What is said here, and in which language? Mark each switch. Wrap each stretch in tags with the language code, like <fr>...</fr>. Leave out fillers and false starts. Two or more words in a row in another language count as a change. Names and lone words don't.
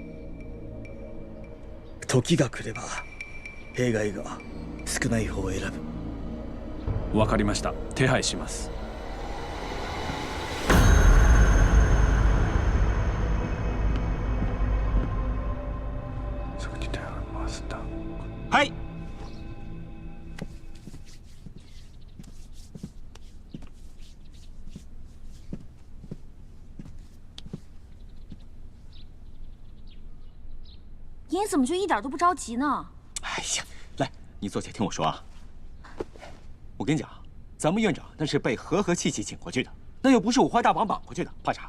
<ja>時が来れば弊害が少ない方を選ぶ。わかりました。手配します。はい。</ja> <zh>您怎么就一点都不着急呢？哎呀，来，你坐下听我说啊。我跟你讲，咱们院长那是被和和气气请过去的，那又不是五花大绑绑过去的，怕啥？</zh>